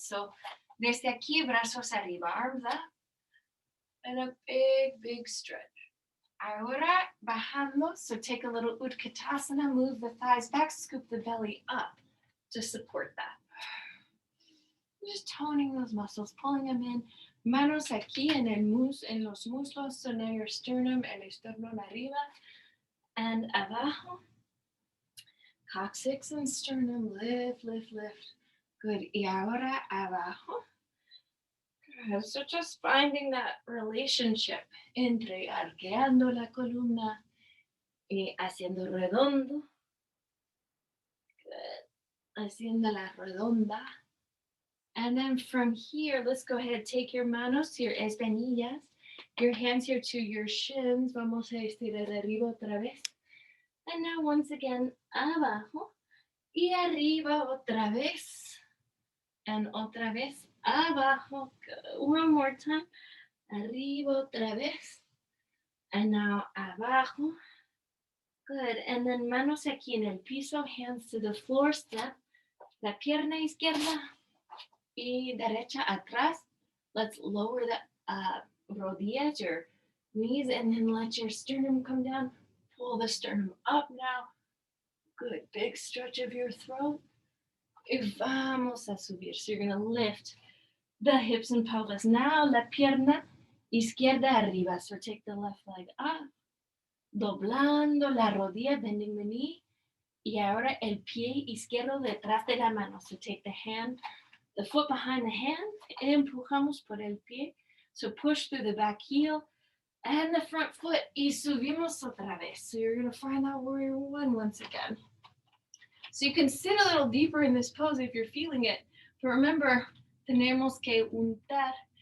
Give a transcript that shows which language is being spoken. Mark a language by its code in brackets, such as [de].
[en] So [es] desde aquí, brazos arriba, [en] arms up, and a big, big stretch. [es] Ahora bajando, [en] so take a little Utkatasana, move the thighs back, scoop the belly up to support that. Just toning those muscles, pulling them in. [es] Manos aquí en los muslos, [en] so now your sternum, [es] el esternón arriba and abajo. [en] Coccyx and sternum, lift, lift, lift. [es] Good. Y ahora abajo. Good. [en] So just finding that relationship [es] entre arqueando la columna y haciendo redondo. [en] Good. [es] Haciéndola redonda. [en] And then from here, let's go ahead, take your manos to your espinillas, your hands here to your shins. [es] Vamos a estirar arriba otra vez. [en] And now once again, [es] abajo y arriba otra vez. [en] And [es] otra vez, abajo. [en] Good. One more time. [es] Arriba otra vez. [en] And now [es] abajo. Good. [en] And then [es] manos aquí en el piso, [en] hands to the floor, step. [es] La pierna izquierda y derecha atrás. [en] Let's lower the rodillas, your knees, and then let your sternum come down. Pull the sternum up now. Good. Big stretch of your throat. [es] Y vamos a subir. [en] So you're going to lift the hips and pelvis. Now [es] la pierna izquierda arriba. [en] So take the left leg up. [es] Doblando la rodilla, [en] bending the knee. [es] Y ahora el pie izquierdo detrás de la mano. [en] So take the hand, the foot behind the hand. [es] Empujamos por el pie. [en] So push through the back heel and the front foot. [es] Y subimos otra vez. [en] So you're going to find that warrior one once again. So you can sit a little deeper in this pose if you're feeling it. But remember, [es] tenemos que untar.